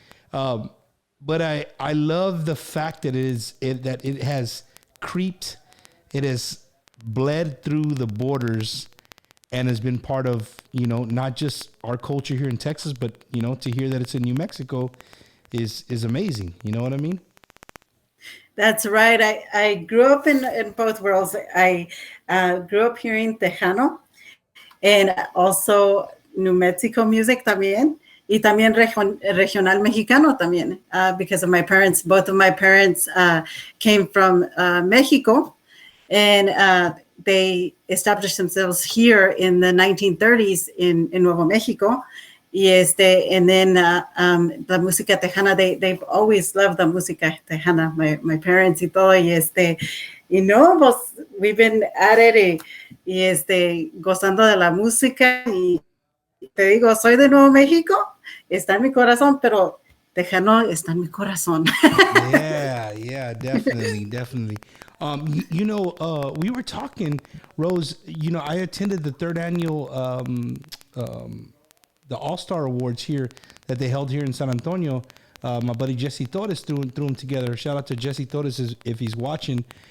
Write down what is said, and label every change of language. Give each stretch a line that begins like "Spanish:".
English: But I love the fact that it has creeped, it has bled through the borders, and has been part of, you know, not just our culture here in Texas, but, you know, to hear that it's in New Mexico is amazing. You know what I mean? That's right. I grew up in both worlds. I grew up hearing Tejano and also New Mexico music también, y también regional mexicano también, because of my parents. Both of my parents came from Mexico, and they established themselves here in the 1930s in Nuevo Mexico.
Spanish: Y
English: and then the
Spanish: música tejana,
English: they've always loved the
Spanish: música tejana,
English: my parents
Spanish: y todo, y no, pues
English: we've been at it,
Spanish: y gozando de la música, y te digo, soy de Nuevo México, está en mi corazón, pero tejano está en mi corazón.
English: Yeah, definitely. You know, we were talking, Rose, you know, I attended the third annual the All-Star Awards here that they held here in San Antonio. My buddy Jesse Torres threw them together. Shout out to Jesse Torres if he's watching.